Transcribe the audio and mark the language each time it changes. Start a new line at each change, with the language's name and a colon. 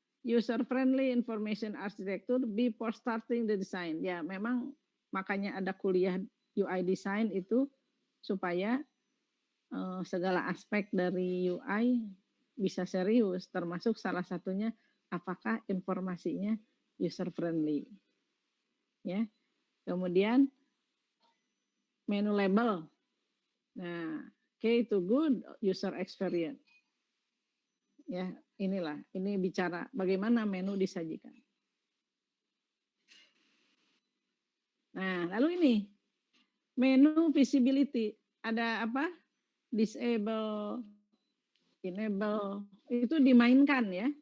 English: User friendly information architecture before starting the design.
Indonesian: Ya, memang makanya ada kuliah UI design itu supaya segala aspek dari UI bisa serius, termasuk salah satunya apakah informasinya user friendly. Ya. Kemudian menu label.
English: Nah, key to good user experience.
Indonesian: Ya, ini bicara bagaimana menu disajikan. Nah, lalu ini menu visibility. Ada apa? Disable, enable, itu dimainkan ya.